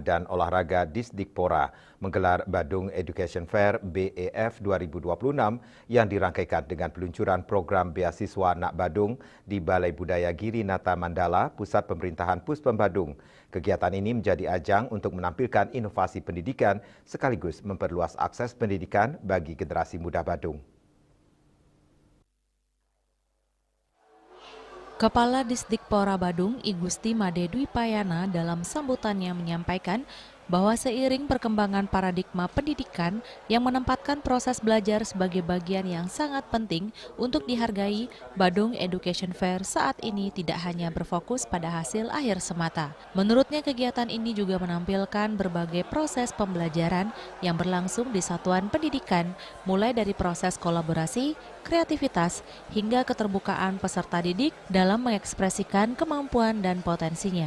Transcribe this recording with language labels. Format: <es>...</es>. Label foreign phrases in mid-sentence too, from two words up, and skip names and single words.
<id>dan Olahraga Disdikpora menggelar Badung Education Fair BEF 2026 yang dirangkaikan dengan peluncuran program beasiswa Nak Badung di Balai Budaya Giri Nata Mandala, Pusat Pemerintahan Puspem Badung. Kegiatan ini menjadi ajang untuk menampilkan inovasi pendidikan sekaligus memperluas akses pendidikan bagi generasi muda Badung. Kepala Disdikpora Badung, I Gusti Made Dwi Payana dalam sambutannya menyampaikan bahwa seiring perkembangan paradigma pendidikan yang menempatkan proses belajar sebagai bagian yang sangat penting untuk dihargai, Badung Education Fair saat ini tidak hanya berfokus pada hasil akhir semata. Menurutnya kegiatan ini juga menampilkan berbagai proses pembelajaran yang berlangsung di satuan pendidikan, mulai dari proses kolaborasi, kreativitas, hingga keterbukaan peserta didik dalam mengekspresikan kemampuan dan potensinya.</id>